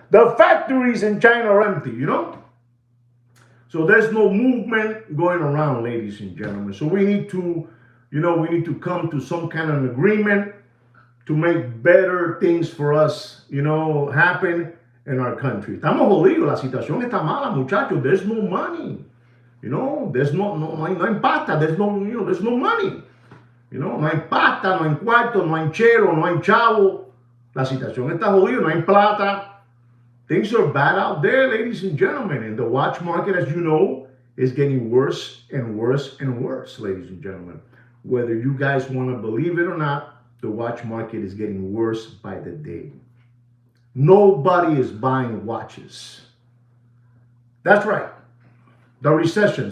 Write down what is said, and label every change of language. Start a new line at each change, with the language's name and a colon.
English: The factories in China are empty, So there's no movement going around, ladies and gentlemen. So we need to, come to some kind of agreement to make better things for us, happen in our country.
Spanish: Estamos jodidos, la situación está mala, muchachos.
English: There's no money. There's no
Spanish: hay pasta,
English: there's no money.
Spanish: No hay pasta, no hay cuarto, no hay chero, no hay chavo. La situación está jodida, no hay plata.
English: Things are bad out there, ladies and gentlemen. And the watch market, as you know, is getting worse and worse and worse, ladies and gentlemen. Whether you guys want to believe it or not, the watch market is getting worse by the day. Nobody is buying watches. That's right. The recession.